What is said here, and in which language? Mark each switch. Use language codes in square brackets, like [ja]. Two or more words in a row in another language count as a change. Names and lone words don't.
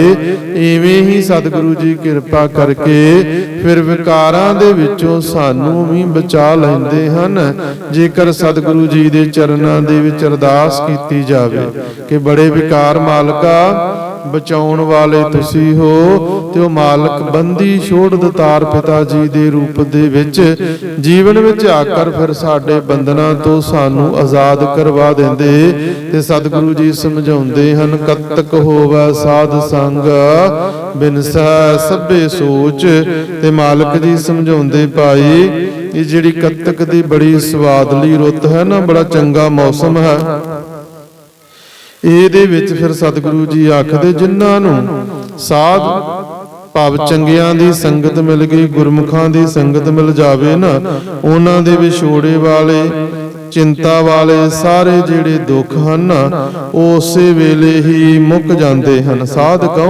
[pa] ਇਵੇਂ ਹੀ ਸਤਿਗੁਰੂ ਜੀ ਕਿਰਪਾ ਕਰਕੇ ਫਿਰ ਵਿਕਾਰਾਂ ਦੇ ਵਿਚੋਂ ਸਾਨੂੰ ਭੀ ਬਚਾ ਲੈਂਦੇ ਹਨ, ਜੇਕਰ ਸਤਿਗੁਰੂ ਜੀ ਦੇ ਚਰਨਾਂ ਦੇ ਵਿਚ ਅਰਦਾਸ ਕੀਤੀ ਜਾਵੇ ਕਿ ਬੜੇ ਵਿਕਾਰ ਮਾਲਕਾ ਬਚਾਉਣ ਵਾਲੇ ਤੁਸੀਂ ਹੋ ਤੇ ਓ ਮਾਲਕ ਬੰਦੀ ਛੋੜ ਦਾਤਾਰ ਪਿਤਾ ਜੀ ਦੇ ਰੂਪ ਦੇ ਵਿਚ ਜੀਵਨ ਵਿਚ ਆਕਰ ਫਿਰ ਸਾਡੇ ਬੰਧਨਾਂ ਤੋਂ ਸਾਨੂੰ ਆਜ਼ਾਦ ਕਰਵਾ ਦੇਂਦੇ। ਤੇ ਸਤਿਗੁਰੂ ਜੀ ਸਮਝਾਉਂਦੇ ਹਨ, ਕਤਕ ਹੋਵੈ ਸਾਧ ਸੰਗ ਬਿਨਸੈ ਸਭੇ ਸੋਚ। ਤੇ ਮਾਲਕ ਜੀ ਸਮਝਾਉਂਦੇ ਭਾਈ ਇਹ ਜਿਹੜੀ ਕਤਕ ਦੀ ਬੜੀ ਸੁਆਦਲੀ ਰੁੱਤ ਹੈ ਨਾ, ਬੜਾ ਚੰਗਾ ਮੌਸਮ ਹੈ। ਇਹਦੇ ਵਿੱਚ ਫਿਰ ਸਤਿਗੁਰੂ ਜੀ ਆਖਦੇ ਜਿਨ੍ਹਾਂ ਨੂੰ ਸਾਧ ਭਾਵ ਚੰਗਿਆਂ ਦੀ ਸੰਗਤ ਮਿਲ ਗਈ, ਗੁਰਮੁਖਾਂ ਦੀ ਸੰਗਤ ਮਿਲ ਜਾਵੇ ਨਾ, ਉਹਨਾਂ ਦੇ ਵਿਛੋੜੇ ਵਾਲੇ ਚਿੰਤਾ ਵਾਲੇ ਸਾਰੇ ਜਿਹੜੇ ਦੁੱਖ ਹਨ ਉਹ ਉਸੇ ਵੇਲੇ ਹੀ ਮੁੱਕ ਜਾਂਦੇ ਹਨ।